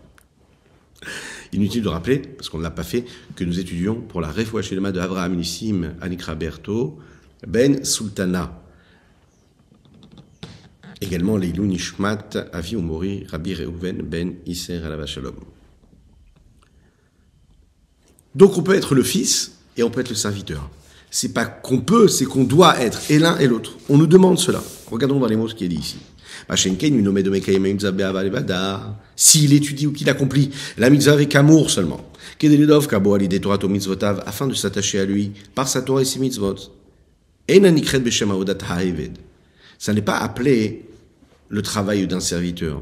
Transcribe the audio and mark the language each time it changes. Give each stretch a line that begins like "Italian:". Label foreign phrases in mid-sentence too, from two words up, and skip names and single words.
French: Inutile de rappeler, parce qu'on ne l'a pas fait, que nous étudions pour la
Hebrew: רפואה שלמה
French: de Avraham Nissim Anikra Berto, Ben Sultana. Également,
Hebrew: לעילוי נשמת אבי מורי רבי ראובן בן איסר עליו השלום.
French: Donc on peut être le fils et on peut être le serviteur. C'est pas qu'on peut, c'est qu'on doit être et l'un et l'autre. On nous demande cela. Regardons dans les mots ce qui est dit ici. S'il étudie ou qu'il accomplit la mitzvah avec amour seulement, afin de s'attacher à lui par sa Torah et ses mitzvot, ça n'est pas appelé le travail d'un serviteur.